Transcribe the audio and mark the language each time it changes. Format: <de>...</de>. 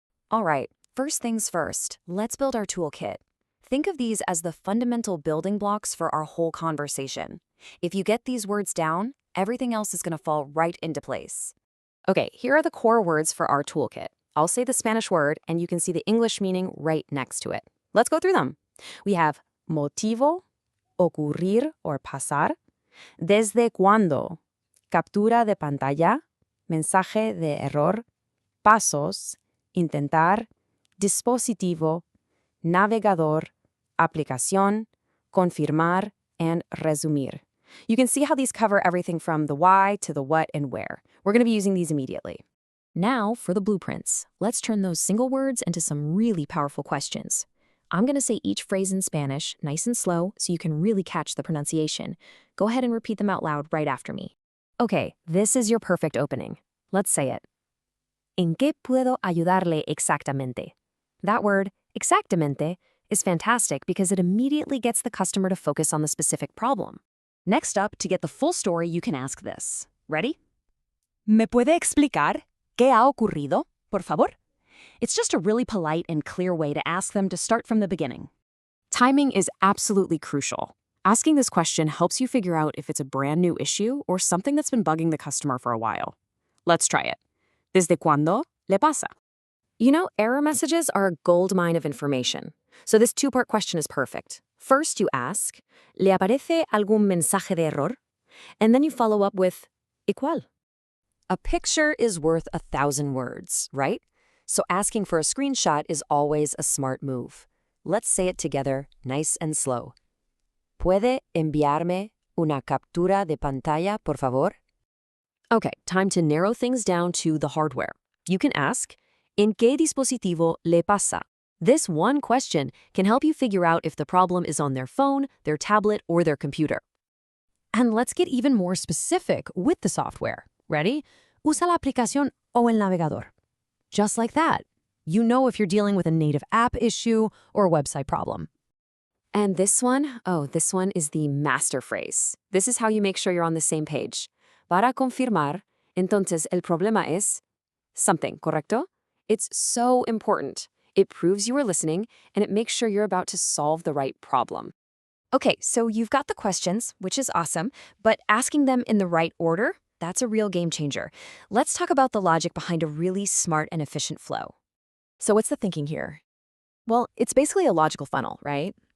<en>All right, first things first, let's build our toolkit. Think of these as the fundamental building blocks for our whole conversation. If you get these words down, everything else is going to fall right into place. Okay, here are the core words for our toolkit. I'll say the Spanish word, and you can see the English meaning right next to it. Let's go through them. We have motivo, ocurrir or pasar, desde cuándo, captura de pantalla, mensaje de error, pasos, intentar, dispositivo, navegador, aplicación, confirmar, and resumir. You can see how these cover everything from the why to the what and where. We're going to be using these immediately. Now for the blueprints. Let's turn those single words into some really powerful questions. I'm going to say each phrase in Spanish, nice and slow, so you can really catch the pronunciation. Go ahead and repeat them out loud right after me. Okay, this is your perfect opening. Let's say it.</en> <es>¿En qué puedo ayudarle exactamente?</es> <en>That word, exactamente, is fantastic because it immediately gets the customer to focus on the specific problem. Next up, to get the full story, you can ask this. Ready? ¿Me puede explicar qué ha ocurrido, por favor? It's just a really polite and clear way to ask them to start from the beginning. Timing is absolutely crucial. Asking this question helps you figure out if it's a brand new issue or something that's been bugging the customer for a while. Let's try it.</en> <es>¿Desde cuándo le pasa?</es> <en>You know, error messages are a goldmine of information. So this two-part question is perfect. First, you ask,</en> <es>¿le aparece algún mensaje de error?</es> <en>And then you follow up with,</en> <es>¿y cuál?</es> <en>A picture is worth 1,000 words, right? So asking for a screenshot is always a smart move. Let's say it together, nice and slow.</en> <es>¿Puede enviarme una captura de pantalla, por favor?</es> <en>Okay, time to narrow things down to the hardware. You can ask,</en> <es>¿en qué dispositivo le pasa?</es> <en>This one question can help you figure out if the problem is on their phone, their tablet, or their computer. And let's get even more specific with the software. Ready?</en> <es>Usa la aplicación o el navegador.</es> <en>Just like that. You know if you're dealing with a native app issue or a website problem. And this one is the master phrase. This is how you make sure you're on the same page.</en> <es>Para confirmar, entonces el problema es something, ¿correcto?</es> <en>It's so important. It proves you are listening, and it makes sure you're about to solve the right problem. Okay, so you've got the questions, which is awesome, but asking them in the right order, that's a real game changer. Let's talk about the logic behind a really smart and efficient flow. So what's the thinking here? Well, it's basically a logical funnel, right?</en>